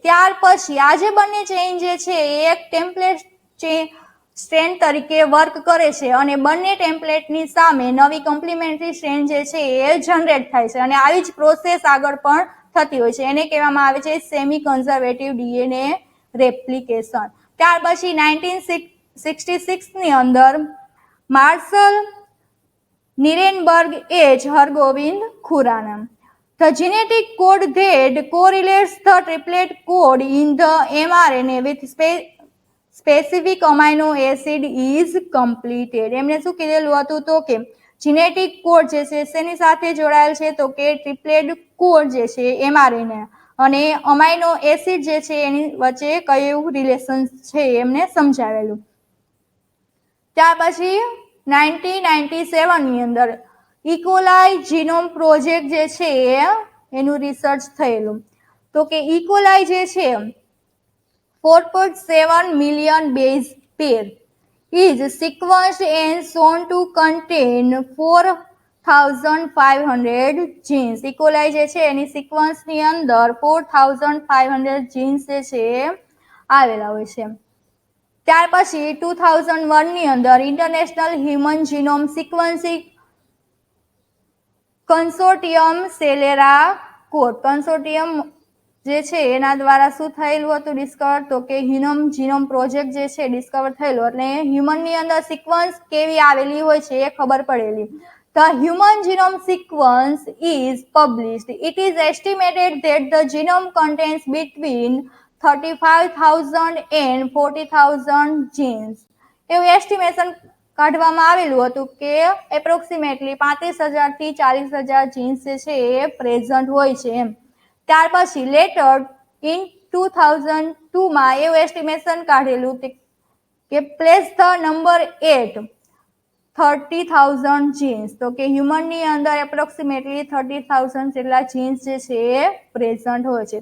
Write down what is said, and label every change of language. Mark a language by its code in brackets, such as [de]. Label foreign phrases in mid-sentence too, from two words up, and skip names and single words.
[gu] ત્યાર પછી આ જે બંને ચેઇન જે છે એ એક [en] template strand [gu] તરીકે વર્ક કરે છે અને બંને ટેમ્પલેટની સામે નવી [en] complementary strand [gu] જે છે એ જનરેટ થાય છે અને આવી જ પ્રોસેસ આગળ પણ થતી હોય છે. એને કહેવામાં આવે છે [en] semi conservative DNA replication. [gu] ત્યાર પછી 1966 ની અંદર [en] માર્શલ નિરેનબર્ગ એચ હરગોવિંદ ખુરાના The genetic code that correlates the triplet code in the mRNA with specific amino acid is completed. [gu] એમણે શું કીધેલું હતું તો કે [en] genetic code [gu] જે છે શેની સાથે જોડાયેલ છે તો કે [en] triplet code [gu] જે છે mRNA અને [en] amino acid [gu] જે છે એની વચ્ચે કયું રિલેશન છે એમને સમજાવેલું. ત્યાર પછી 1997 ની અંદર [en] E. coli genome project [gu] જે છે એનું રિસર્ચ થયેલું. તો કે ઇકોલાઈ જે છે [en] 4.7 million base pair is sequenced and shown to contain 4,500 genes. [gu] ઇકોલાઈ જે છે એની સિક્વન્સની અંદર 4,500 જીન્સ જે છે આવેલા હોય છે. ત્યાર પછી 2001 ની અંદર ઇન્ટરનેશનલ હ્યુમન જીનોમ સિક્વન્સિંગ કન્સોર્ટિયમ સેલેરા કોડ કન્સોર્ટિયમ જે છે એના દ્વારા શું થયેલું હતું ડિસ્કવર તો કે હ્યુમન જીનોમ પ્રોજેક્ટ જે છે ડિસ્કવર થયેલું એટલે હ્યુમનની અંદર સિક્વન્સ કેવી આવેલી હોય છે એ ખબર પડેલી. [en] The human genome sequence is published. It is estimated that the genome contains between 35,000 and 40,000 genes. [gu] એવું એસ્ટિમેશન કાઢવામાં આવેલું હતું કે એપ્રોક્સિમેટલી 35,000 થી 40,000 જીન્સ જે છે એ પ્રેઝન્ટ હોય છે એમ. ત્યાર પછી [en] later in [gu] 2002માં એવું એસ્ટિમેશન કાઢેલું કે [en] place the number [gu] 8 30,000 જીન્સ, તો કે હ્યુમનની અંદર એપ્રોક્સિમેટલી 30,000 જેટલા જીન્સ જે છે એ પ્રેઝન્ટ હોય છે.